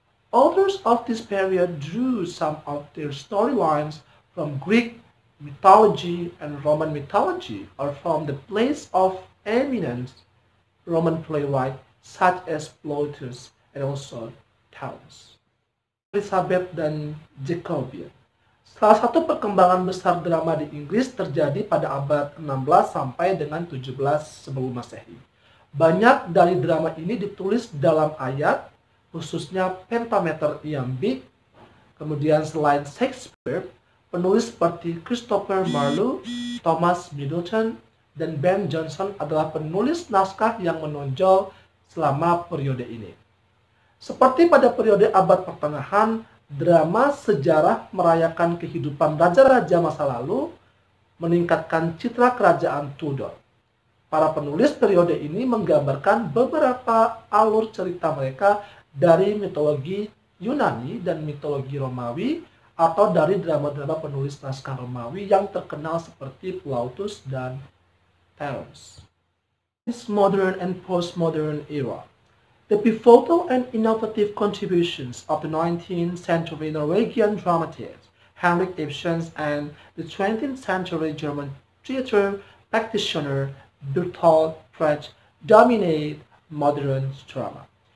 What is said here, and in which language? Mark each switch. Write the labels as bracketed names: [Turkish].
[English] Authors of this period drew some of their storylines from Greek mythology and Roman mythology, or from the plays of eminent Roman playwrights such as Plautus and also Taurus. [Indonesian] Elizabeth dan Jacobean. Salah satu perkembangan besar drama di Inggris terjadi pada abad 16 sampai dengan 17 sebelum Masehi. Banyak dari drama ini ditulis dalam ayat, khususnya pentameter iambik. Kemudian selain Shakespeare, penulis seperti Christopher Marlowe, Thomas Middleton, dan Ben Jonson adalah penulis naskah yang menonjol selama periode ini. Seperti pada periode abad pertengahan, drama sejarah merayakan kehidupan raja-raja masa lalu, meningkatkan citra kerajaan Tudor. Para penulis periode ini menggambarkan beberapa alur cerita mereka dari mitologi Yunani dan mitologi Romawi, atau dari drama-drama penulis naskah Romawi yang terkenal seperti Plautus dan Taurus. [English] This modern and postmodern era. The pivotal and innovative contributions of the 19th century Norwegian dramatist Henrik Ibsen and the 20th century German theater practitioner Bertolt Brecht dominate modern drama.